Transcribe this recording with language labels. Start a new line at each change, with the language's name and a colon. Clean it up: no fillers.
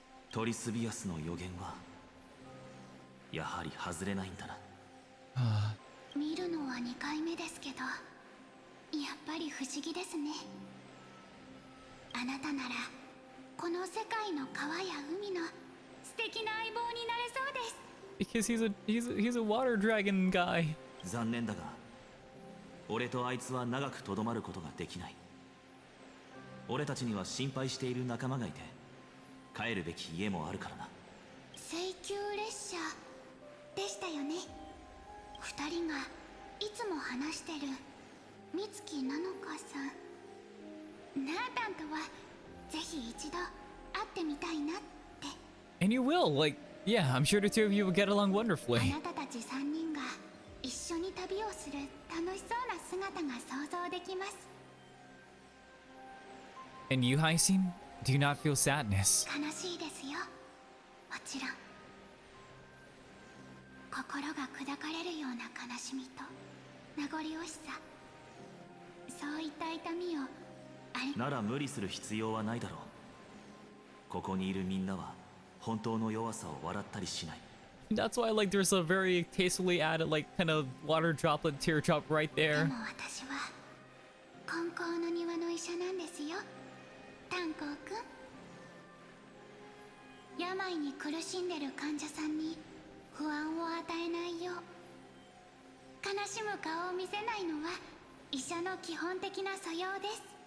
Japanese: トリスビアスの予言はやはり外れないんだな。見るのは2回目ですけどやっぱり不思議ですね。あなたならこの世界の川や海の素敵な相棒になれそうです。
English: Because he's a water dragon guy.
Japanese: 残念だが俺とあいつは長くとどまることができない。俺たちには心配している仲間がいて帰るべき家もあるからな。請求列車でしたよね。 2人がいつも話してる美月なのかさん。ナータンとはぜひ一度会ってみたいなって。
English: And you will, like, yeah, I'm sure the two of you will get along
Japanese: あ
English: wonderfully.
Japanese: なたたち3人が一緒に旅をする楽しそうな姿が想像できます。
English: And you, Hyacinth, do you not feel sadness?
Japanese: 悲しいですよもちろん。心が砕かれるような悲しみと名残惜しさ、そういった痛みをなら無理する必要はないだろう。ここにいるみんなは本当の弱さを笑ったりしない。
English: That's why, like, there's a very tastefully added, like, kind of water droplet teardrop right
Japanese: で
English: there.
Japanese: も私は金光の庭の医者なんですよ炭鉱くん。病に苦しんでる患者さんに不安を与えないよう悲しむ顔を見せないのは医者の基本的な素養です。